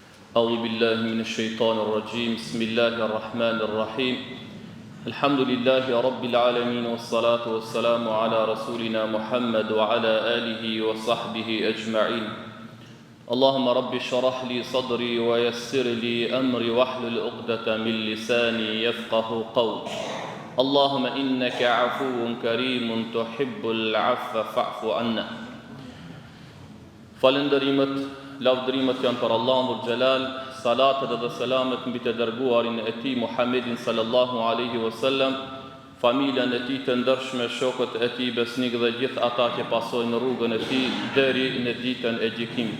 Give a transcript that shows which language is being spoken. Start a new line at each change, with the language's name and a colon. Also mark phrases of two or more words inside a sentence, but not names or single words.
Arabic: أعوذ بالله من الشيطان الرجيم بسم الله الرحمن الرحيم الحمد لله رب العالمين والصلاة والسلام على رسولنا محمد وعلى آله وصحبه أجمعين اللهم رب اشرح لي صدري ويسر لي أمري واحلل عقدة من لساني يفقه قولي اللهم إنك عفو كريم تحب العفو فاعف عنا.
Albanian: Falënderimet, lavdërimet janë për Allahun
Arabic: ذو الجلال,
Albanian: salatet dhe selamet mbi të dërguarin e tij Muhammedin
Arabic: صلى الله عليه وسلم,
Albanian: familjen e tij të ndershme, shokët e tij besnik dhe gjithë ata që pasojnë rrugën e tij deri në ditën e gjykimit.